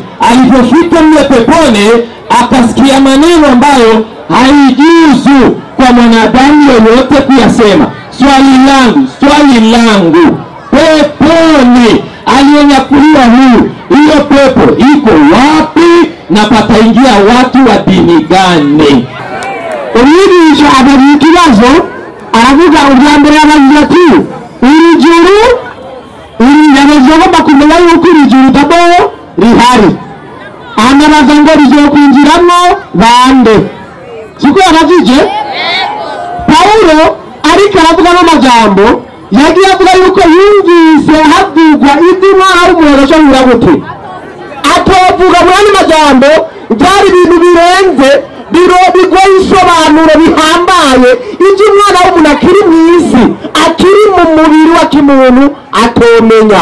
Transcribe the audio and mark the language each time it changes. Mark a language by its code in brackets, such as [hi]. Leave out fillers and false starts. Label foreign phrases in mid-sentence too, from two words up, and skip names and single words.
[sw] Alipofika mle peponi akasikia maneno ambayo haijuzu kwa mwanadamu yoyote kuyasema. Swali langu, peponi aliyenyakuliwa huyu, hiyo pepo iko wapi na pataingia watu wa dini gani? [rn] Umwigisha habari ikibazo aravuga uryambere abagira ati iri juru yabazogomba kumenya yuko iri juru tabo rihari, anabaza ngo rizokwinjiramo bande. Siko yaravije Paulo ariko aravuga n'amajambo yagiye avuga yuko yumvise havugwa iby'Imana w'umuntu ashobora gute atovuga muri majambo byari ibintu birenze bigoye isobanuro bihambaye iby'Umwana w'umuntu akiri mu isi, akiri mu mubiri wa kimuntu atomenya.